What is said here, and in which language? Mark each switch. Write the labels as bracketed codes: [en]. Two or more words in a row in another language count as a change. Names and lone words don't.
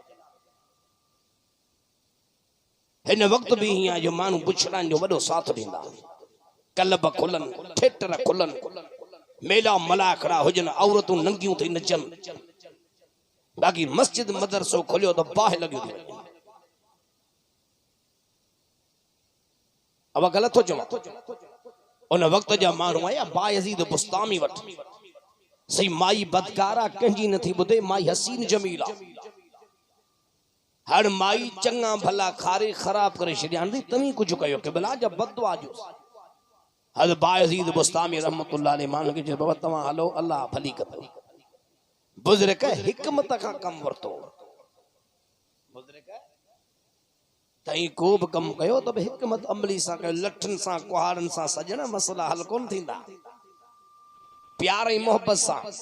[sd] हिन वक़्त बि हीअं जो माण्हू बुछड़नि जो वॾो साथ ॾींदा कलब खुलनि थिएटर खुलनि मेला मलाखड़ा हुजनि औरतूं नंगियूं थी नचनि बाक़ी मस्जिद मदरसो खोलियो त बाहि लॻियो थी वञे अब ग़लति थो चवां उन वक़्त जा माण्हू आया बायज़ीद बुस्तामी वटि सही माई बदकारा कंहिंजी नथी ॿुधे माई हसीन जमीला हर माई चङा भला खारे ख़राब करे छॾिया तव्हीं कुझु कयो के भला जा बददुआ जो हज़रत बायज़ीद बुस्तामी रहमतुल्लाह अलैहि माण्हू खे चयो बाबा तव्हां हलो अल्लाह भली कंदो बुज़ुर्ग हिकमत खां कमु वरितो बुज़ुर्ग तई को बि कमु कयो त हिकमत अमली सां कयो लठनि सां कुहाड़नि सां सजण मसला हल कोन थींदा प्यार ऐं मोहबत सां